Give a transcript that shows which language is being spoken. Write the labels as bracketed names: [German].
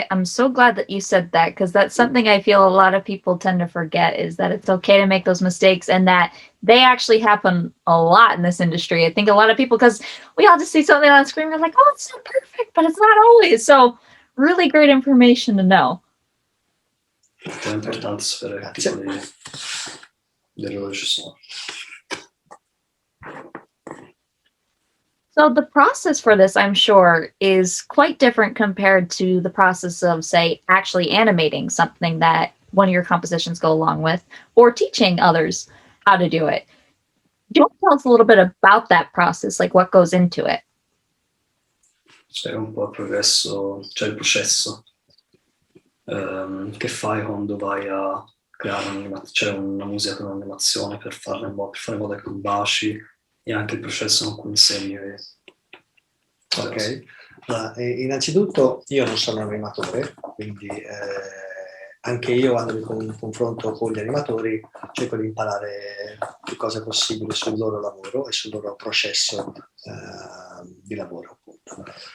[English] I'm so glad that you said that because that's something I feel a lot of people tend to forget is that it's okay to make those mistakes and that they actually happen a lot in this industry. I think a lot of people, because we all just see something on the screen, we're like, oh, it's so perfect, but it's not always. So, really great information to know. [Italian] È importante sapere che tipo di errori ci sono. [English] So the process for this, I'm sure, is quite different compared to the process of, say, actually animating something that one of your compositions go along with, or teaching others how to do it. Do you want to tell us a little bit about that process, like what goes into it? [Italian] C'è un po' il progresso, cioè il processo che fai quando vai a creare una musica con un'animazione per fare in modo che combaci e anche il processo con cui insegni. Ok, innanzitutto io non sono un animatore, quindi anche io quando mi confronto con gli animatori cerco di imparare più cose possibili sul loro lavoro e sul loro processo di lavoro, appunto.